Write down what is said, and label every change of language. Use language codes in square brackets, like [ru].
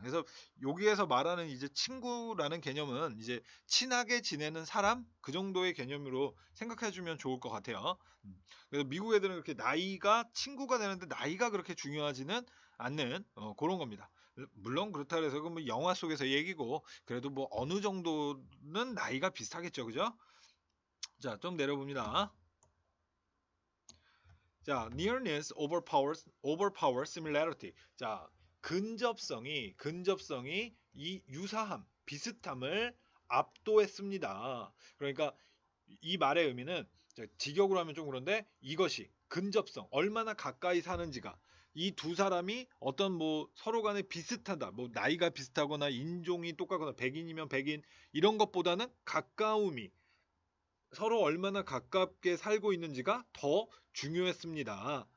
[ko] 그래서 여기에서 말하는 이제 친구라는 개념은 이제 친하게 지내는 사람 그 정도의 개념으로 생각해 주면 좋을 것 같아요. 그래서 미국 애들은 그렇게 나이가 친구가 되는데 나이가 그렇게 중요하지는 않는 그런 겁니다. 물론 그렇다 해서 그 뭐 영화 속에서 얘기고 그래도 뭐 어느 정도는 나이가 비슷하겠죠, 그죠? 자, 좀 내려봅니다. [en] 자, nearness overpower similarity. [ko] 자, 근접성이 이 유사함, 비슷함을 압도했습니다. 그러니까 이 말의 의미는 직역으로 하면 좀 그런데 이것이 근접성, 얼마나 가까이 사는지가 이 두 사람이 어떤 뭐 서로 간에 비슷하다, 뭐 나이가 비슷하거나 인종이 똑같거나 백인이면 백인 이런 것보다는 가까움이 서로 얼마나 가깝게 살고 있는지가 더 중요했습니다.